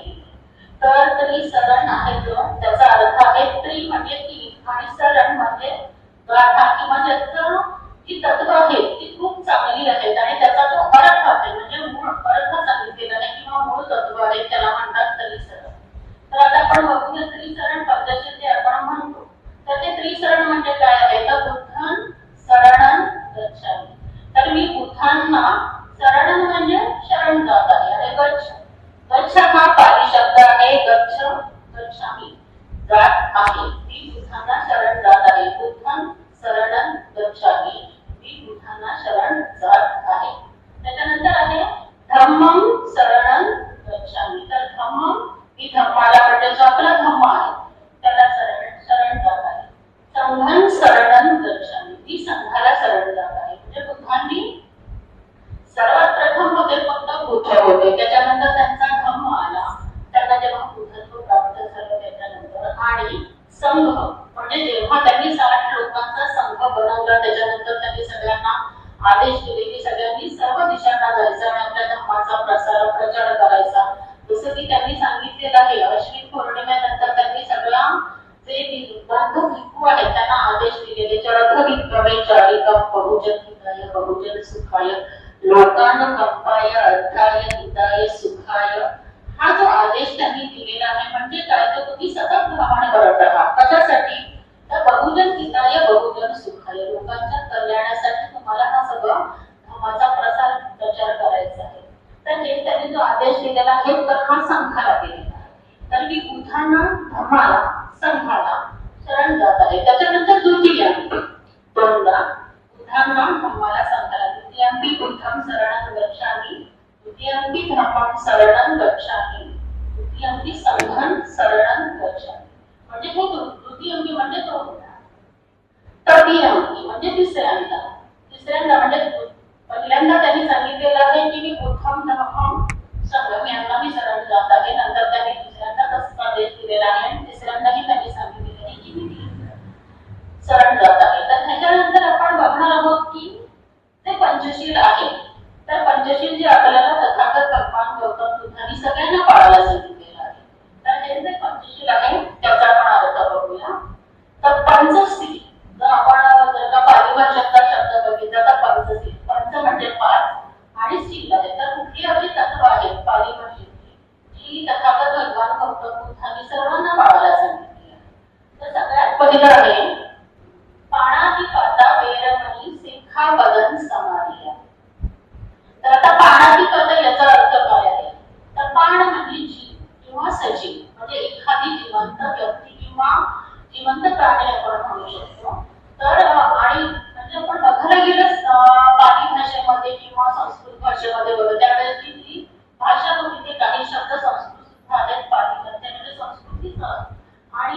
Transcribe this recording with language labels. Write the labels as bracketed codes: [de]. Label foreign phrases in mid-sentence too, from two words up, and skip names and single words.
[mr] तर त्रिसरण आहे जो त्याचा अर्थ आहे त्रि म्हणजे तीन आणि सरण म्हणजे गाथा किंवा ज्याचं जी तत्व आहेत ती खूप चांगली आहेत आणि त्याचा तो अर्थ आहे म्हणजे मूळ अर्थ सांगितलेला आहे किंवा मूळ तत्व आहे त्याला म्हणतात त्रिसरण. तर आता आपण बघूया त्रिसरण पंचशील जे आपण म्हणतो तर ते त्रिसरण म्हणजे काय आहे तर [pi] बुद्धं शरणं गच्छामि. [mr] तर मी बुद्धांना शरणं म्हणजे शरण जात आहे आणि गच्छ हा पाली शब्द आहे. गच्छामि जात आहे, मी बुद्धांना शरण जात आहे. [pi] बुद्धं शरणं गच्छामि, [mr] मी बुद्धांना शरण जात आहे. त्याच्यानंतर आहे [pi] धम्मं शरणं गच्छामि. [mr] तर धम्मं मी धम्माला म्हणजे जो आपला धम्म आहे त्याला शरण जात आहे. [pi] संघं शरणं गच्छामि, [mr] मी संघाला शरण जात आहे. म्हणजे बुद्धांनी सर्वात प्रथम होते फक्त बुद्ध होते, त्याच्यानंतर त्यांचा धम्म आला, त्यांना जेव्हा बुद्धत्व प्राप्त झालं त्याच्यानंतर आणि संघ म्हणजे जेव्हा त्यांनी 60 लोकांचा संघ बनवला त्याच्यानंतर त्यांनी सगळ्यांना आदेश दिले की सगळ्यांनी सर्व दिशांना जायचं आणि आपल्या धर्माचा प्रचार करायचा. जसं की त्यांनी सांगितलेलं आहे अश्विन पौर्णिमेनंतर त्यांनी सगळ्या जे बौद्ध भिक्खू आहेत त्यांना आदेश दिलेले [pi] चरथ भिक्खवे चारिकं बहुजन हिताय बहुजन सुखाय लोकान कंपाय अर्थाय हिताय सुखाय. [mr] हा जो आदेश त्यांनी दिलेला आहे म्हणजे काय तर तुम्ही सतत भ्रमण करत राहा. कशासाठी तर [pi] बहुजन हिताय बहुजन सुखाय [mr] लोकांच्या कल्याणासाठी तुम्हाला हा सगळं धर्माचा प्रचार करायचा आहे. तर हे त्यांनी जो आदेश दिलेला आहे तर हा संघाला दिलेला आहे. तर मी बुद्धांना धर्माला संघाला शरण जात आहे. त्याच्यानंतर द्वितीय दोनदा अर्थांना धम्माला सांगतात [pi] द्वितीयंपि बुद्धं शरणं गच्छामि द्वितीयंपि धम्मं शरणं गच्छामि द्वितीयंपि संघं शरणं गच्छामि [mr] म्हणजे हे द्वितीयंपि म्हणजे तो तृतीयंपि म्हणजे तिसऱ्यांदा म्हणजे पहिल्यांदा त्यांनी सांगितलेलं आहे की मी [pi] बुद्धं धम्मं संघं [mr] यांना मी शरण जात आहे नंतर त्यांनी दुसऱ्यांदा तसा आदेश दिलेला आहे आणि तिसऱ्यांदाही त्यांनी सांगितलेलं आहे की मी शरण जात आहे तर त्याच्यानंतर आपण बघणार आहोत की ते पंचशील आहे तर पंचशील जे आपल्याला तथागत भगवान गौतम बुद्धांनी सगळ्यांना पाळायला सांगितलेलं आहे तर हे जे पंचशील आहे त्याचा आपण अर्थ बघूया तर पंचशील जर का पाली भाषेतला शब्द बघितला तर पंचशील पंच म्हणजे पाच आणि शील आहे तर कुठली अशी तत्व आहेत पाली भाषेतली जी तथागत भगवान गौतम बुद्धांनी सर्वांना पाळायला सांगितली आहे तर सगळ्यात पहिलं आहे [pi] पाणातिपाता वेरमणी सिक्खापदं समाधिया [mr] तर आता पाणातिपाता याचा अर्थ काय आहे तर पाण म्हणजे जीव किंवा सजीव म्हणजे एखादी जिवंत व्यक्ती किंवा जिवंत प्राणी आपण म्हणू शकतो तर आणि म्हणजे आपण बघायला गेलं पाली भाषेमध्ये किंवा संस्कृत भाषेमध्ये बघतो त्यावेळेस जी भाषा होती ते काही शब्द संस्कृत आहेत पालीमध्ये म्हणजे संस्कृतीच आणि